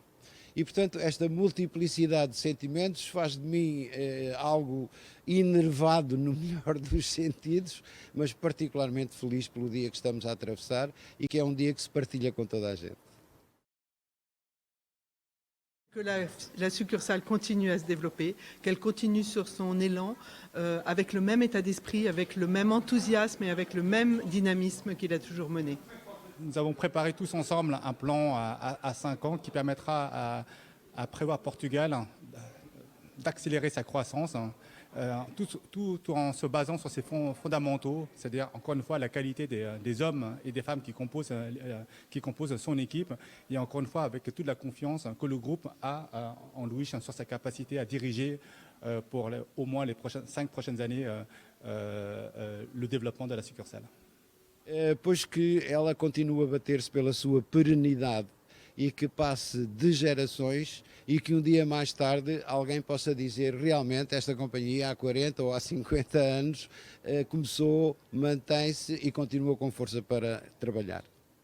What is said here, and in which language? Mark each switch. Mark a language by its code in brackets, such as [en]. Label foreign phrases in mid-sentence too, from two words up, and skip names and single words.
[pt] E, portanto, esta multiplicidade de sentimentos faz de mim algo enervado no melhor dos sentidos, mas particularmente feliz pelo dia que estamos a atravessar e que é um dia que se partilha com toda a gente. [fr] Que la succursale continue à se développer, qu'elle continue sur son élan, avec le même état d'esprit, avec le même enthousiasme et avec le même dynamisme qu'il a toujours mené. Nous avons préparé tous ensemble un plan à 5 ans qui permettra à Prévoir Portugal d'accélérer sa croissance, tout en se basant sur ses fondamentaux, c'est-à-dire encore une fois la qualité des hommes et des femmes qui composent son équipe, et encore une fois avec toute la confiance que le groupe a en Louis sur sa capacité à diriger pour au moins les 5 prochaines années le développement de la succursale. [pt] Pois que ela continua a bater-se pela sua perenidade e que passe de gerações e que um dia mais tarde alguém possa dizer realmente esta companhia há 40 ou há 50 anos começou, mantém-se e continua com força para trabalhar.